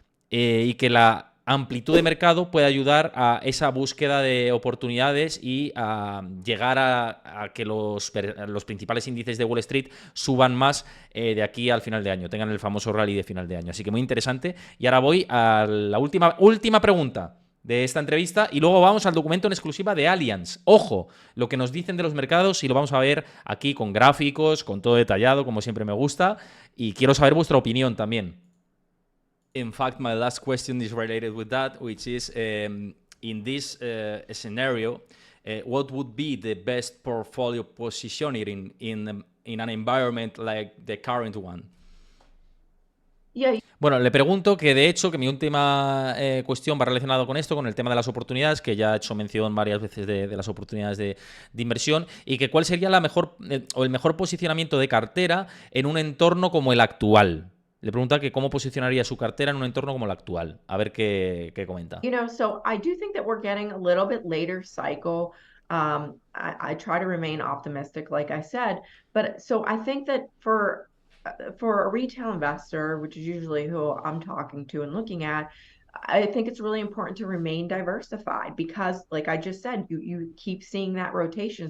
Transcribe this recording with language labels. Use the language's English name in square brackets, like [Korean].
[Spanish] Y que la amplitud de mercado puede ayudar a esa búsqueda de oportunidades y a llegar a que los principales índices de Wall Street suban más de aquí al final de año, tengan el famoso rally de final de año. Así que muy interesante. Y ahora voy a la última pregunta de esta entrevista y luego vamos al documento en exclusiva de Allianz. Ojo, lo que nos dicen de los mercados y lo vamos a ver aquí con gráficos, con todo detallado, como siempre me gusta. Y quiero saber vuestra opinión también. [English] In fact, my last question is related with that, which is in this scenario, what would be the best portfolio positioning in an environment like the current one? Yeah. [Spanish] Bueno, le pregunto que de hecho, que mi última cuestión va relacionado con esto, con el tema de las oportunidades, que ya he hecho mención varias veces de las oportunidades de inversión, y que cuál sería la mejor o el mejor posicionamiento de cartera en un entorno como el actual. Le pregunta que cómo posicionaría su cartera en un entorno como el actual. A ver qué comenta. [English] So I do think that we're getting a little bit later cycle. I try to remain optimistic, like I said, but so I think that for a retail investor, which is usually who I'm talking to and looking at, I think it's really important to remain diversified because, like I just said, you keep seeing that rotation.